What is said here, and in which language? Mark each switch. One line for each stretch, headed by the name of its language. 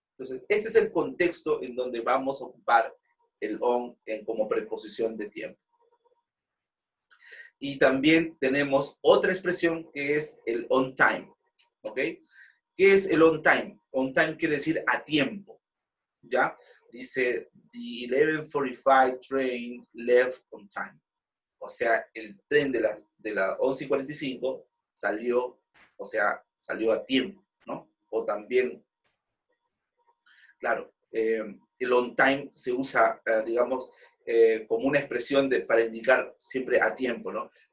Spanish: Entonces, este es el contexto en donde vamos a ocupar el on como preposición de tiempo. Y también tenemos otra expresión que es el on time, ¿ok? ¿Qué es el on time? On time quiere decir a tiempo, ¿ya?
English: Dice, the 11:45 train left on time.
Spanish: O sea, el tren de la 11:45 salió, o sea, salió a tiempo, ¿no? O también, claro, el on time se usa, digamos, como una expresión para indicar siempre a tiempo, ¿no?